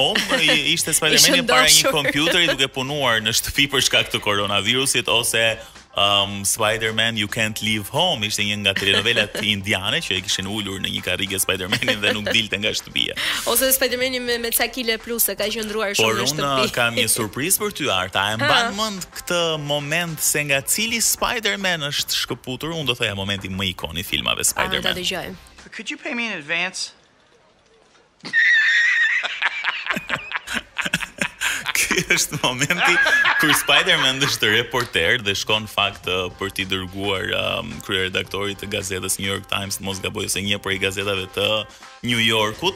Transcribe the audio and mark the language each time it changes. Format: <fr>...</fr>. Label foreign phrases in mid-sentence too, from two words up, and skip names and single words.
<sq>Ishte Spider-Man para një kompjuteri duke punuar në shtëpi për shkak të koronavirusit, ose Spider-Man You Can't Leave Home, ishte një nga telenovelat indiane që e kishin ulur në një karrige Spider-Manin dhe nuk dilte nga shtëpia. Ose Spider-Mani me ca kile plus, ka qëndruar shumë në shtëpi. Por unë kam një surprizë për ty, Arta. E mban mend këtë moment se nga cili Spider-Man është shkëputur? Unë do thoya momenti më ikon i filmave Spider-Man. Ta dëgjoj.</sq> <en>Could you pay me in advance?</en> <sq>Ky është momenti kur Spider-Man është reporter dhe shkon fakt për t'i dërguar kryeredaktorit të gazetës New York Times, mos gaboj, ose një prej gazetave të New Yorkut.</sq>